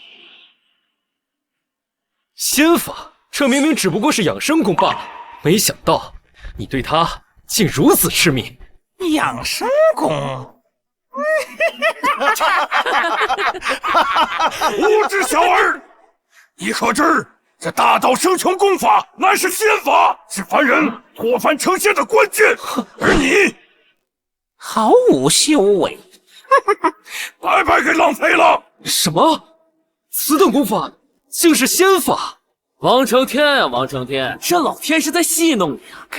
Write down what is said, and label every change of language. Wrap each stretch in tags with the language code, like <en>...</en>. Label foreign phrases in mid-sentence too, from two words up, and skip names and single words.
<zh>仙法，這明明只不過是養生功罷了，沒想到你對他竟如此痴迷。養生功？無知小兒！你可知這大道生穷功法乃是仙法，是凡人脱凡成仙的關鍵，而你毫无修為，白白給浪費了。什麼？此等功法竟是仙法？王承天啊，王承天，这老天是在戏弄你啊！</zh>